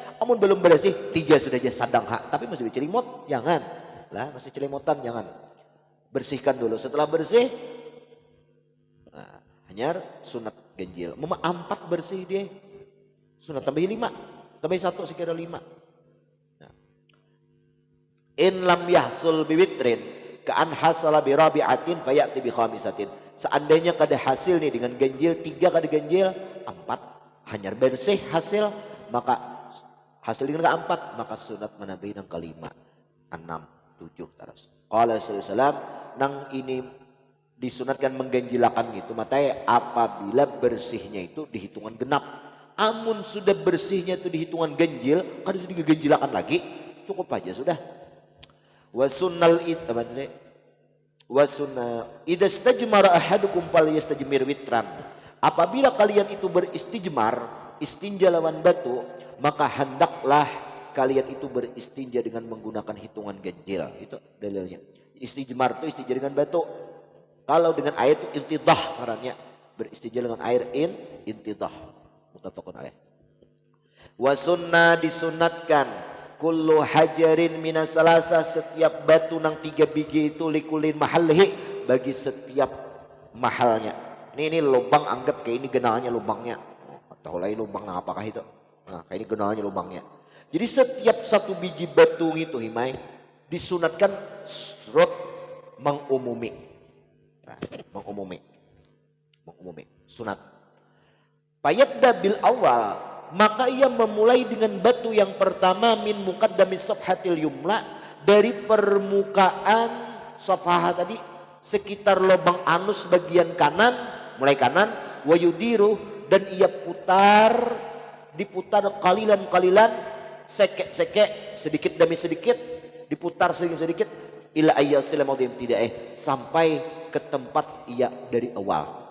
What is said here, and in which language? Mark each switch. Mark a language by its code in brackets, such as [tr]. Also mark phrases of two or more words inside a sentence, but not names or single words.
[bjn] Amun belum bersih 3 sudah aja sadang hak, tapi masih bercelimot jangan. Lah masih celimotan jangan. Bersihkan dulu, setelah bersih nah, hanyar sunat ganjil. 4 bersih dia. Sunat tambah 5, tambah 1 sekira 5. Nah. [ar] إن لم يحصل بوتر كأن حصل بأربعة فيأتي بخامسة. [bjn] Seandainya kada hasil nih dengan ganjil 3 kada ganjil 4 hanyar bersih hasil, maka hasil dengan ke-4 maka sunat menambahi nang ke-5, 6, 7 terus. [ar] قال صلى الله [bjn] nang ini disunatkan mengganjilakan gitu matai apabila bersihnya itu dihitungan genap. Amun sudah bersihnya itu dihitungan ganjil, kada sudah diganjilakan lagi, cukup aja sudah. [ar] وسن وسن إذا استجمر أحدكم فليستجمر وترا. [bjn] Apabila kalian itu beristijmar, istinja lawan batu, maka hendaklah kalian itu beristinja dengan menggunakan hitungan ganjil. Itu dalilnya. Istijmar itu istinja dengan batu. Kalau dengan air itu intidah caranya. Beristinja dengan air intidah. [ar] متفق عليه وسنة [bjn] disunatkan [ar] كل حجر من الثلاثة, [bjn] setiap batu nang 3 biji itu [ar] لكل محله, [bjn] bagi setiap mahalnya. Ini lubang, anggap kayak ini genalnya lubangnya. Tahu lain lubang nah apakah itu? Nah, kayak ini genalnya lubangnya. Jadi setiap 1 biji batu itu himai disunatkan surut mengumumi. Nah, mengumumi sunat. [ar] فيبدأ بالأول, [bjn] maka ia memulai dengan batu yang pertama [ar] من مقدم صفحته اليمنى, [bjn] dari permukaan safhah tadi sekitar lubang anus bagian kanan, mulai kanan, wayudiru, dan ia diputar kalilan sekek sedikit demi sedikit, diputar sedikit [ar] إلى أن يصل الموضع [bjn] tidak sampai ke tempat ia dari awal.